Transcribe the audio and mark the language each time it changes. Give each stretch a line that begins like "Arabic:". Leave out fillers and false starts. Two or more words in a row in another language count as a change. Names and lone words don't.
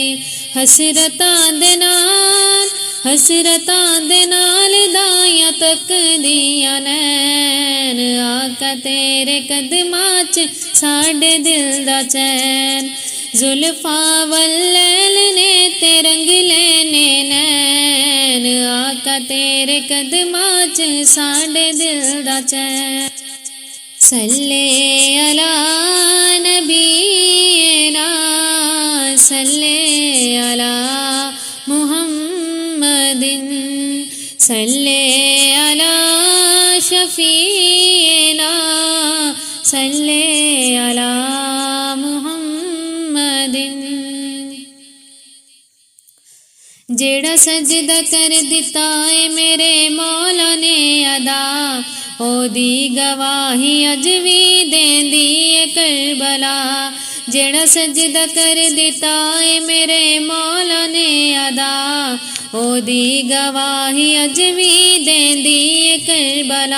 Punjabi: حسرتاں دے نال حسرتاں دے نال دایاں تک دیاں نین، آقا تیرے قدماں چ ساڈے دل دا چین. زلفاں واللیل نے تے رنگ لینے نین، آقا تیرے قدماں چ ساڈے دل دا چین.
Arabic: صلِّ على نبينا صلِّ على محمدٍ صلِّ على شفيعنا صلِّ على محمدٍ.
Punjabi: جیہڑا سجدہ کر دتا ہے میرے مولا نے ادا، اوہدی گواہی اج بھی دیندی ہے کربلا. جیہڑا سجدہ کر دتا ہے میرے مولا نے ادا، اوہدی گواہی اج بھی دیندی ہے کربلا.